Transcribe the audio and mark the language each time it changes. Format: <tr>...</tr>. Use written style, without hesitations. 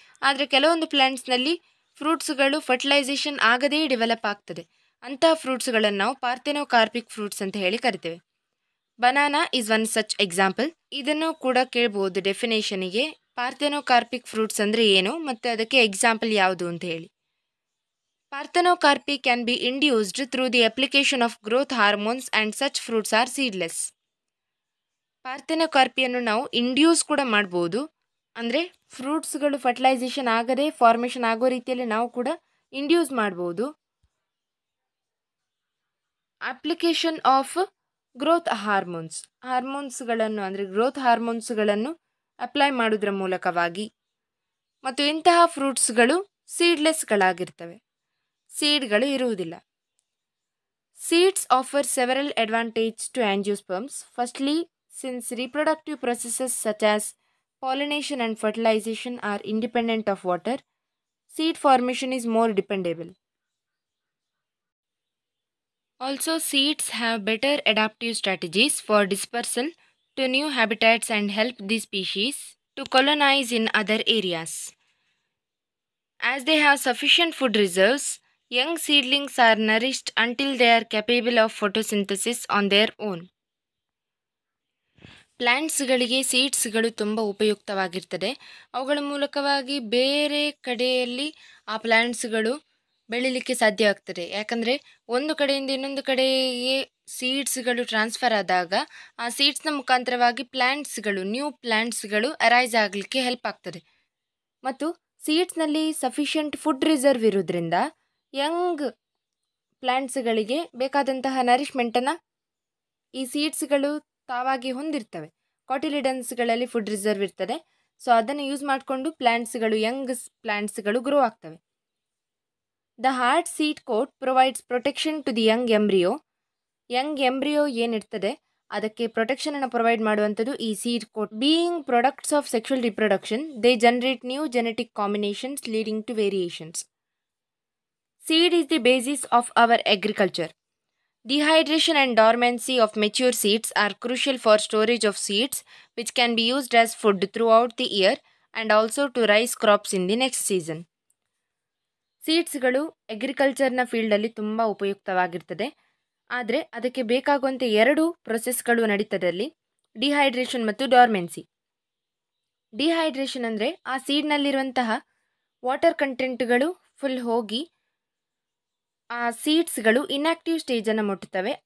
<kn>ಆದರೆ ಕೆಲವೊಂದು ಪ್ಲ್ಯಾಂಟ್ಸ್ನಲ್ಲಿ ಫ್ರೂಟ್ಸ್ಗಳು ಫರ್ಟಿಲೈಸೇಷನ್ ಆಗದೇ ಡೆವಲಪ್ ಆಗ್ತದೆ. ಅಂತಹ ಫ್ರೂಟ್ಸ್ಗಳನ್ನು ನಾವು ಪಾರ್ಥೆನೋಕಾರ್ಪಿಕ್ ಫ್ರೂಟ್ಸ್ ಅಂತ ಹೇಳಿ ಕರಿತೇವೆ.</kn> <en>Banana is one such example.</en> <kn>ಇದನ್ನು ಕೂಡ ಕೇಳ್ಬೋದು ಡೆಫಿನೇಷನಿಗೆ, ಪಾರ್ಥೆನೋಕಾರ್ಪಿಕ್ ಫ್ರೂಟ್ಸ್ ಅಂದರೆ ಏನು ಮತ್ತು ಅದಕ್ಕೆ ಎಕ್ಸಾಂಪಲ್ ಯಾವುದು ಅಂತ ಹೇಳಿ.</kn> <en>Parthenocarpy can be induced through the application of growth hormones and such fruits are seedless.</en> <kn>ಪಾರ್ಥೆನೋಕಾರ್ಪಿಯನ್ನು ನಾವು ಇಂಡ್ಯೂಸ್ ಕೂಡ ಮಾಡ್ಬೋದು, ಅಂದರೆ ಫ್ರೂಟ್ಸ್ಗಳು ಫರ್ಟಿಲೈಸೇಷನ್ ಆಗದೆ ಫಾರ್ಮೇಷನ್ ಆಗೋ ರೀತಿಯಲ್ಲಿ ನಾವು ಕೂಡ ಇಂಡ್ಯೂಸ್ ಮಾಡ್ಬೋದು. ಅಪ್ಲಿಕೇಶನ್ ಆಫ್ ಗ್ರೋತ್ ಹಾರ್ಮೋನ್ಸ್ಗಳನ್ನು ಅಂದರೆ ಗ್ರೋತ್ ಹಾರ್ಮೋನ್ಸ್ಗಳನ್ನು ಅಪ್ಲೈ ಮಾಡೋದ್ರ ಮೂಲಕವಾಗಿ. ಮತ್ತು ಇಂತಹ ಫ್ರೂಟ್ಸ್ಗಳು ಸೀಡ್ಲೆಸ್ಗಳಾಗಿರ್ತವೆ, ಸೀಡ್ಗಳು ಇರುವುದಿಲ್ಲ.</kn> <en>Seeds offer several advantage to angiosperms. Firstly, Since reproductive processes such as pollination and fertilization are independent of water, seed formation is more dependable. Also, seeds have better adaptive strategies for dispersal to new habitats and help the species to colonize in other areas. As they have sufficient food reserves, young seedlings are nourished until they are capable of photosynthesis on their own.</en> <kn>ಪ್ಲ್ಯಾಂಟ್ಸ್ಗಳಿಗೆ ಸೀಡ್ಸ್ಗಳು ತುಂಬ ಉಪಯುಕ್ತವಾಗಿರ್ತದೆ. ಅವುಗಳ ಮೂಲಕವಾಗಿ ಬೇರೆ ಕಡೆಯಲ್ಲಿ ಆ ಪ್ಲ್ಯಾಂಟ್ಸ್ಗಳು ಬೆಳೀಲಿಕ್ಕೆ ಸಾಧ್ಯ ಆಗ್ತದೆ. ಯಾಕಂದರೆ ಒಂದು ಕಡೆಯಿಂದ ಇನ್ನೊಂದು ಕಡೆಗೆ ಸೀಡ್ಸ್ಗಳು ಟ್ರಾನ್ಸ್ಫರ್ ಆದಾಗ ಆ ಸೀಡ್ಸ್ನ ಮುಖಾಂತರವಾಗಿ ನ್ಯೂ ಪ್ಲ್ಯಾಂಟ್ಸ್ಗಳು ಅರೈಸ್ ಆಗಲಿಕ್ಕೆ ಹೆಲ್ಪ್ ಆಗ್ತದೆ. ಮತ್ತು ಸೀಡ್ಸ್ನಲ್ಲಿ ಸಫಿಷಿಯಂಟ್ ಫುಡ್ ರಿಸರ್ವ್ ಇರೋದ್ರಿಂದ ಯಂಗ್ ಪ್ಲ್ಯಾಂಟ್ಸ್ಗಳಿಗೆ ಬೇಕಾದಂತಹ ನರಿಷ್ಮೆಂಟನ್ನು ಈ ಸೀಡ್ಸ್ಗಳು ತಾವಾಗಿ ಹೊಂದಿರ್ತವೆ. ಕಾಟಿಲಿಡನ್ಸ್ಗಳಲ್ಲಿ ಫುಡ್ ರಿಸರ್ವ್ ಇರ್ತದೆ. ಸೊ ಅದನ್ನು ಯೂಸ್ ಮಾಡಿಕೊಂಡು ಯಂಗ್ ಪ್ಲ್ಯಾಂಟ್ಸ್ಗಳು ಗ್ರೋ ಆಗ್ತವೆ.</kn> <en>the hard seed coat provides protection to the young embryo</en> <kn>ಏನಿರ್ತದೆ ಅದಕ್ಕೆ ಪ್ರೊಟೆಕ್ಷನನ್ನು ಪ್ರೊವೈಡ್ ಮಾಡುವಂಥದ್ದು ಈ seed coat.</kn> <en>Being products of sexual reproduction, they generate new genetic combinations leading to variations. Seed is the basis of our agriculture. Dehydration and dormancy of mature seeds are crucial for storage of seeds, which can be used as food throughout the year and also to raise crops in the next season.</en> <kn>ಸೀಡ್ಸ್ಗಳು ಅಗ್ರಿಕಲ್ಚರ್ನ ಫೀಲ್ಡಲ್ಲಿ ತುಂಬ ಉಪಯುಕ್ತವಾಗಿರ್ತದೆ. ಆದರೆ ಅದಕ್ಕೆ ಬೇಕಾಗುವಂತೆ 2 ಪ್ರೊಸೆಸ್ಗಳು ನಡೀತದೆ ಅಲ್ಲಿ, dehydration ಮತ್ತು dormancy. Dehydration ಅಂದರೆ ಆ ಸೀಡ್ನಲ್ಲಿರುವಂತಹ water ಕಂಟೆಂಟ್ಗಳು full ಹೋಗಿ ಆ ಸೀಡ್ಸ್ಗಳು ಇನ್ಆಕ್ಟಿವ್ ಸ್ಟೇಜನ್ನು ಮುಟ್ಟುತ್ತವೆ.</kn>